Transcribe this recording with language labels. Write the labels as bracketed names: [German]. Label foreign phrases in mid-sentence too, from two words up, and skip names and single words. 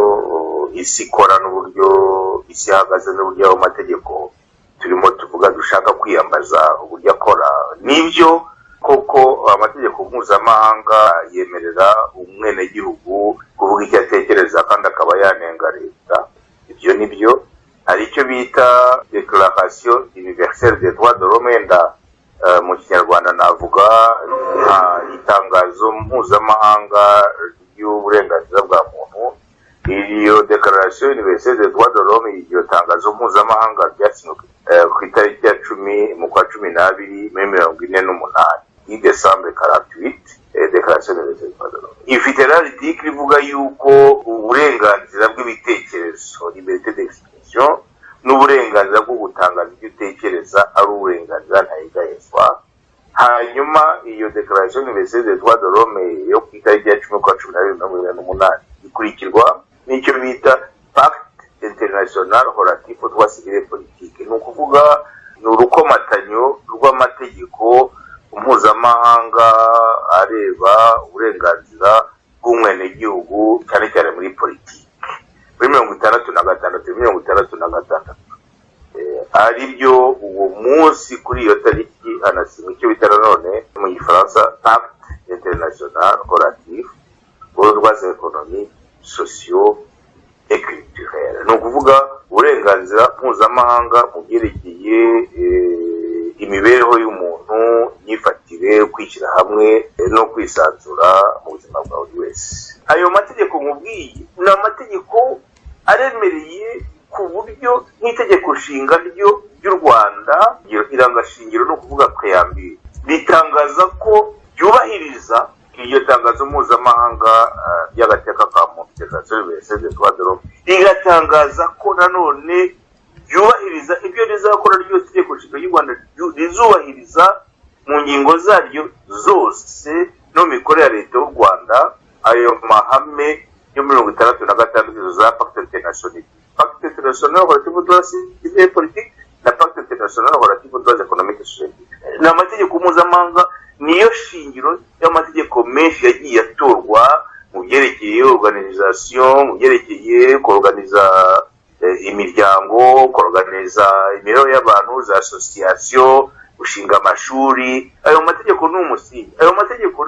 [Kinyarwanda] isi ikora n'uburyo isi ihagaze n'uburyo ayo mategeko turimo tuvuga dushaka kwiyambaza uburyo akora nibyo koko amategeko mpuzamahanga yemerera umwenegihugu kuvuga icyo atekereza kandi akaba yanenga leta ibyo nibyo hari icyo bita Declaration Universelle des Droits de l'Homme mu kinyarwanda navuga itangazo mpuzamahanga ry'uburenganzira bwa muntu iyo Declaration Universelle des Droits de l'Homme iryo tangazo mpuzamahanga ryasinywe ku itariki ya 10 mu kwa 12 1948 i Decembre 48 Declaration Universelle des Droits de l'Homme ifite article ivuga yuko uburenganzira bw'ibitekerezo [French] liberté d'expression [Kinyarwanda] n'uburenganzira bwo gutangaza ibyo utekereza ari uburenganzira ntayigayezwa hanyuma iyo Declaration Universelle des Droits de l'Homme yo ku itariki ya 10 kwa 12 ikurikirwa n'icyo bita Pacte International Relatif aux Droits Civils et Politiques ni ukuvuga ni urukomatanyo rw'amategeko mpuzamahanga areba uburenganzira bw'umwenegihugu cyane cyane muri politiki muri 1966 ari byo uwo munsi kuri iyo tariki hanasinywe icyo bita none mu gifaransa Pacte International Relatif aux droits économiques, sociaux et culturels ni ukuvuga uburenganzira mpuzamahanga mu byerekeye imibereho y'umuntu yifatire kwishyira hamwe no kwisanzura mu buzima bwa buri wese ayo mategeko mubwiye ni amategeko aremereye ku buryo nk'itegeko nshinga ry'u Rwanda irangashingiro no kuvuga kayambiri ritangaza ko ryubahiriza iryo tangazo mpuzamahanga ry'agateka ka muntu Declaration Universelle des Droits de l'Homme rigatangaza ko nanone ryubahiriza ibyo rizakora ryose itegeko nshinga ry'u Rwanda rizubahiriza mu ngingo zaryo zose no mikorere ya leta y'u Rwanda ayo mahame yo 1966 za Pacte International Relatif aux Droits Civils et Politiques na Pacte International Relatif aux Droits Économiques et Sociaux ni amategeko mpuzamahanga niyo shingiro y'amategeko menshi yagiye atorwa mu byerekeye organisation mu byerekeye kuorganiza imiryango kuorganiza imibereho y'abantu za association gushinga amashuri ayo mategeko ni umusingi ayo mategeko